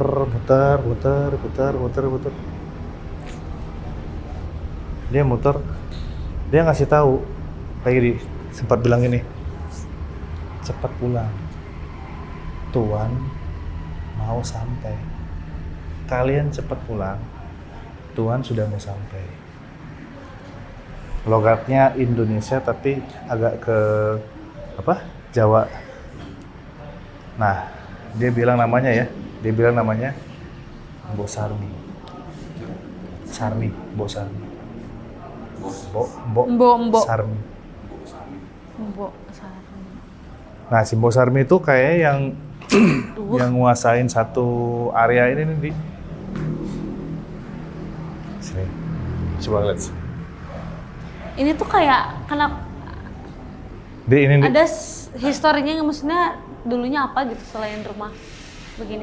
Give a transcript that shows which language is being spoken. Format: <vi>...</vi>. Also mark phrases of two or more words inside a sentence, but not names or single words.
<id>Dia muter, dia ngasih tahu, kayak sempat bilang gini, cepat pulang, Tuan mau sampai. Kalian cepat pulang, Tuan sudah mau sampai. Logatnya Indonesia tapi agak ke Jawa. Nah, dia bilang namanya Mbok Sarmi. Mbok Sarmi. Mbok Sarmi. Mbok Sarmi. Nah, si Mbok Sarmi itu kayak yang nguasain satu area ini nih, Di. Sini. Coba lihat. Ini tuh kayak Ini ada historinya, maksudnya dulunya apa gitu selain rumah begini?</id>